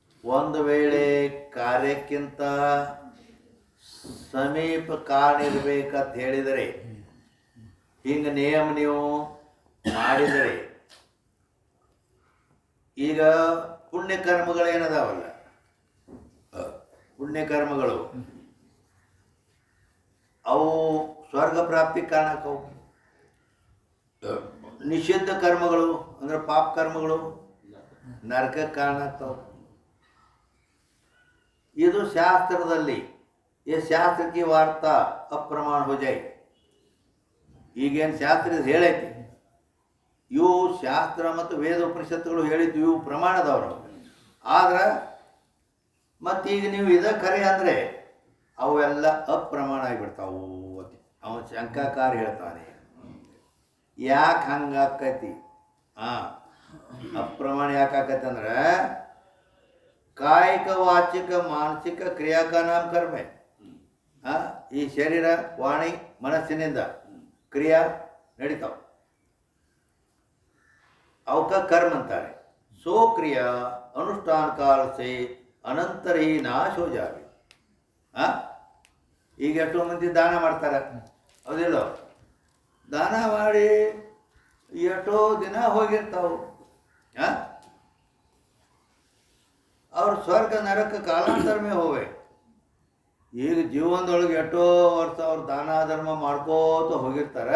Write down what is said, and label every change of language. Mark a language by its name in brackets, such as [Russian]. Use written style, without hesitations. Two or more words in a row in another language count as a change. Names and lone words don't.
[Kannada] ಒಂದು ವೇಳೆ ಕಾರ್ಯಕ್ಕಿಂತ ಸಮೀಪ ಕಾರಣ ಇರಬೇಕಂತ ಹೇಳಿದರೆ ಹಿಂಗೆ ನಿಯಮ ನೀವು ಮಾಡಿದರೆ ಈಗ ಪುಣ್ಯಕರ್ಮಗಳೇನದಾವಲ್ಲ, ಪುಣ್ಯಕರ್ಮಗಳು ಅವು ಸ್ವರ್ಗ ಪ್ರಾಪ್ತಿ ಕಾರಣಕ್ಕವು. ನಿಷಿದ್ಧ ಕರ್ಮಗಳು ಅಂದ್ರೆ ಪಾಪ ಕರ್ಮಗಳು ನರಕಕ್ಕೆ ಕಾರಣ ಆಗ್ತಾವೆ. ಇದು ಶಾಸ್ತ್ರದಲ್ಲಿ [Hindi] ये शास्त्र की वार्ता अप्रमाण हो जाए. [Kannada] ಈಗೇನು ಶಾಸ್ತ್ರ ಹೇಳೈತಿ ಇವು ಶಾಸ್ತ್ರ ಮತ್ತು ವೇದ ಉಪನಿಷತ್ತುಗಳು ಹೇಳಿದ್ದು ಇವು ಪ್ರಮಾಣದವರು. ಆದ್ರೆ ಮತ್ತೀಗ ನೀವು ಇದ ಖರೆ ಅಂದರೆ ಅವೆಲ್ಲ ಅಪ್ರಮಾಣ ಆಗಿಬಿಡ್ತಾವು. ಅವನು ಶಂಕಾಕಾರ ಹೇಳ್ತಾನೆ, ಯಾಕೆ ಹಂಗಾಕೈತಿ? ಅಪ್ರಮಾಣ ಯಾಕೆ ಆಕೈತಿ ಅಂದ್ರೆ ಕಾಯಿಕ ವಾಚಿಕ ಮಾನಸಿಕ ಕ್ರಿಯಾಕ ನಾಮ ಕರ್ಮ. ಈ ಶರೀರ ವಾಣಿ ಮನಸ್ಸಿನಿಂದ ಕ್ರಿಯಾ ನಡೀತಾವ, ಅವಕ ಕರ್ಮ ಅಂತಾರೆ. [Hindi] सो क्रिया अनुष्ठान काल से अनंतर ही नाश हो जावे. [Kannada] ಈಗ ಎಷ್ಟೋ ಮಂದಿ ದಾನ ಮಾಡ್ತಾರೆ, ಹೌದಿಲ್ಲ? ದಾನ ಮಾಡಿ ಎಷ್ಟೋ ದಿನ ಹೋಗಿರ್ತಾವೆ. ಅವ್ರ ಸ್ವರ್ಗ ನರಕ [Hindi] कालांतर में होवे. [Kannada] ಈಗ ಜೀವನದೊಳಗೆ ಎಷ್ಟೋ ವರ್ಷ ಅವ್ರು ದಾನ ಧರ್ಮ ಮಾಡ್ಕೋತ ಹೋಗಿರ್ತಾರೆ.